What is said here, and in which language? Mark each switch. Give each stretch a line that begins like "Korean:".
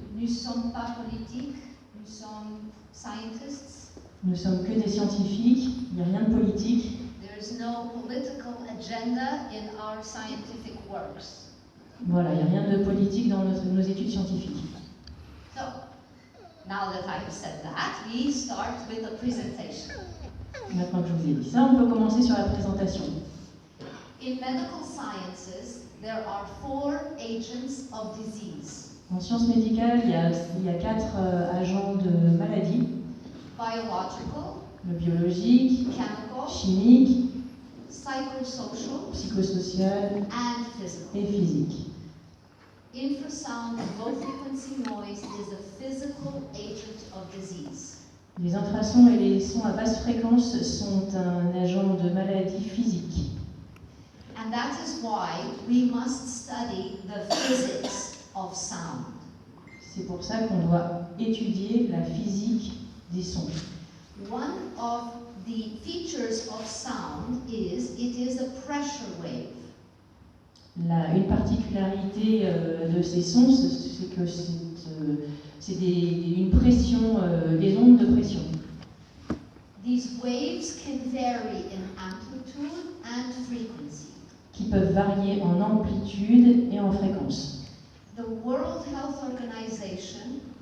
French: Nous ne sommes pas politiques, nous sommes scientists. Nous ne sommes que des scientifiques, il n'y a rien de politique.
English: There is no political agenda in our scientific works.
French: Voilà, il n'y a rien de politique dans nos études scientifiques.
English: So, now that I've said that, we start with the presentation.
French: Maintenant que je vous ai dit ça, on peut commencer sur la présentation.
English: In medical sciences, there are 4 agents of disease.
French: En sciences médicales, il y a 4 agents de maladie.
English: Biological,
French: Le biologique,
English: chemical,
French: chimique,
English: psychosocial,
French: psychosocial
English: and physical.
French: et physique.
English: Infrasound low frequency noise is a physical agent of disease.
French: Les infrasons et les sons à basse fréquence sont un agent de maladie physique.
English: And that is why we must study the physics of sound.
French: C'est pour ça qu'on doit étudier la physique des sons.
English: One of the features of sound is it is a pressure wave.
French: Une particularité de ces sons, c'est que c'est une pression, des ondes de pression.
English: These waves can vary in amplitude and frequency.
French: Qui peuvent varier en amplitude et en fréquence.
English: The World Health Organization,